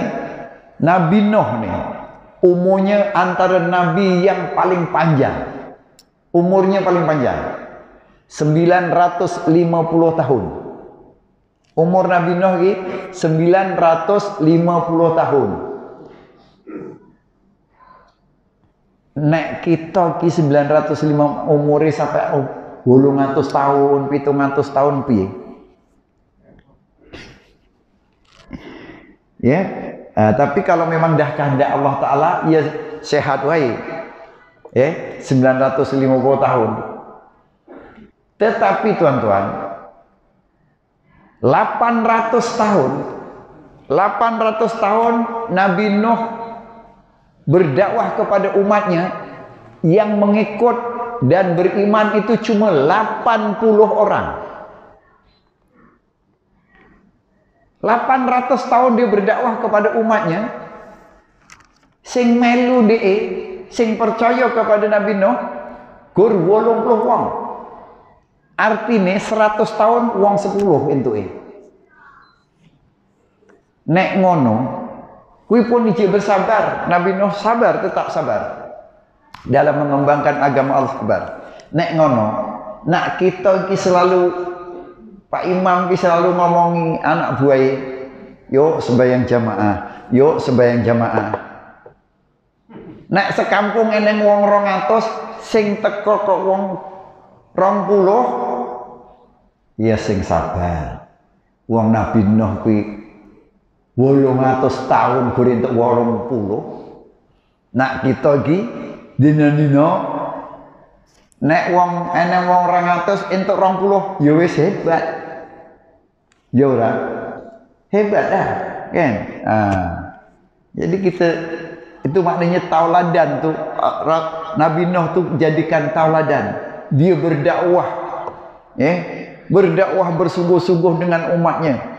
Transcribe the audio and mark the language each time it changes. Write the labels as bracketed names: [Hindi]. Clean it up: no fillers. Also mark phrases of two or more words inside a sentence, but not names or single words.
[Malay] Nabi Nuh ni umurnya antara nabi yang paling panjang. Umurnya paling panjang 950 tahun. Umur Nabi Nuh ni 950 tahun. [Javanese] Nek kita ki 905 umure sampai 800 tahun, 700 tahun piye? [Malay] Tapi kalau memang dah kehendak Allah Ta'ala, ia sehat wae. 950 tahun. Tetapi tuan-tuan, 800 tahun Nabi Nuh berdakwah kepada umatnya, yang mengikut dan beriman itu cuma 80 orang. 800 tahun dia berdakwah kepada umatnya, [Javanese] sing melu sing percaya kepada Nabi Nuh gur 80 wong. Artinya 100 tahun wong 10 entuke. Nek ngono kuwi pun iji bersabar. [Malay] Nabi Nuh sabar, tetap sabar dalam mengembangkan agama Allah. [Javanese] Nek ngono nak kita iki selalu Pak Imam ki selalu ngomongi anak buah, yuk sembahyang jamaah, yuk sembahyang jamaah. Nek sekampung eneng wong 200 sing teko kok wong 20, ya sing sabar. Wong Nabi Nuh kuwi 800 tahun gure entuk 80. Nak kita iki dina-dina nek wong eneng wong 200 entuk 20 ya wis hebat. Ya ora? [Malay] Hebat dah, kan? Jadi kita itu maknanya tauladan tuh. Nabi Nuh tuh jadikan tauladan. Dia berdakwah, berdakwah bersungguh-sungguh dengan umatnya.